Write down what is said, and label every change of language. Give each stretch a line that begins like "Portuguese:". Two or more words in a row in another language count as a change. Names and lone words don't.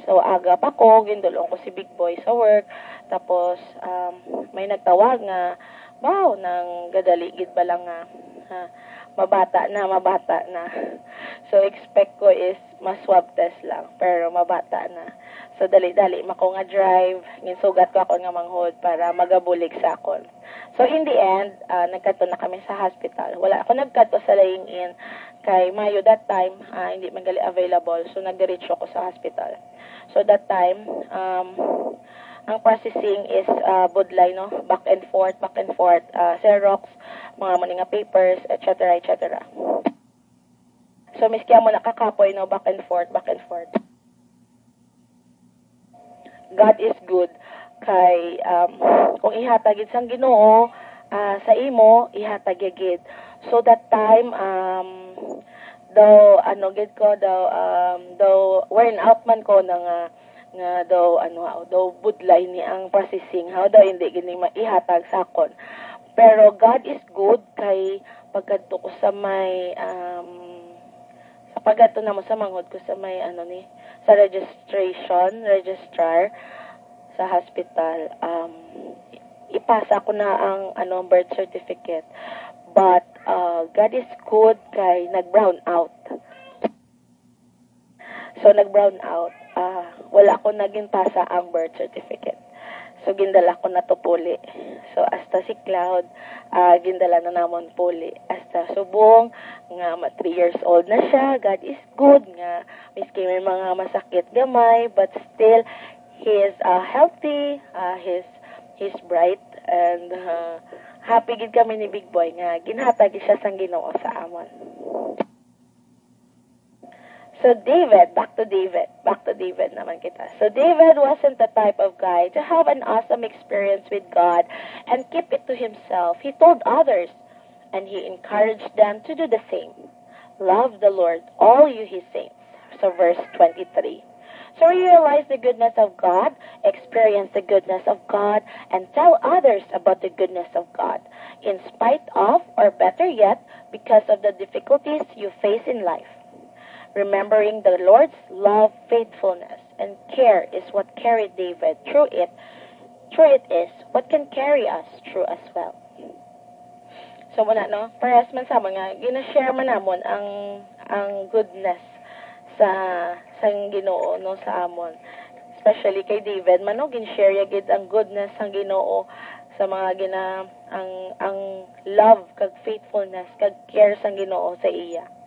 Hiligaynon: So aga pa ko gindulong ko si Big Boy sa work. Tapos may nagtawag nga wow nang gadali gid ba lang nga mabata na. So expect ko is ma-swab test lang pero mabata na. So dali-dali mako nga drive, ginsugat ko ako nga manghod para magabulig sa akon.
English: So in the end,
Hiligaynon: nagkadto na kami sa hospital. Wala ako nagkadto sa laying in kay Mayo
English: that time,
Hiligaynon: hindi man gali available. So nagdiretso ako sa hospital. So
English: that time,
Hiligaynon: ang processing is budlay, no,
English: back and forth,
Hiligaynon: Xerox, mga maninga papers, etc. So miski amo nakakapoy, no,
English: back and forth. God is good
Hiligaynon: kay kung ihatag gid sang Ginoo sa imo ihatag gid. So
English: that time
Hiligaynon: daw
English: worn out
Hiligaynon: man ko nga daw budlay ni ang processing how daw hindi gini maihatag sa akon. Pero
English: God is good
Hiligaynon: kay pagkadto ko sa may sa pagkadto na mo sa manghod ko sa may sa registrar sa hospital, ipasa ko na ang birth certificate.
English: But God is good
Hiligaynon: kay nag-brown out. So nag-brown out. Wala ko naging pasa ang birth certificate. So gindala ko na to puli. So hasta si Cloud, gindala na namon puli. Hasta subong nga 3
English: years old
Hiligaynon: na siya.
English: God is good
Hiligaynon: nga miski may mga masakit gamay,
English: but still he is healthy, he's bright, and happy
Hiligaynon: gid kami ni Big Boy nga ginhatag siya sang Ginoo sa amon.
English: So back to David
Hiligaynon: naman kita.
English: So David wasn't the type of guy to have an awesome experience with God and keep it to himself. He told others, and he encouraged them to do the same. Love the Lord, all you his saints. So verse 23. So realize the goodness of God, experience the goodness of God, and tell others about the goodness of God, in spite of, or better yet, because of the difficulties you face in life. Remembering the Lord's love, faithfulness, and care is what carried David through it. It is what can carry us through as well.
Hiligaynon: So muna, no, parehas man sa mga gina-share man namon ang goodness sa Ginoo, no, sa amon. Especially kay David man, no, gin-share gid ang goodness sang Ginoo sa mga ang love kag faithfulness kag care sang Ginoo sa iya.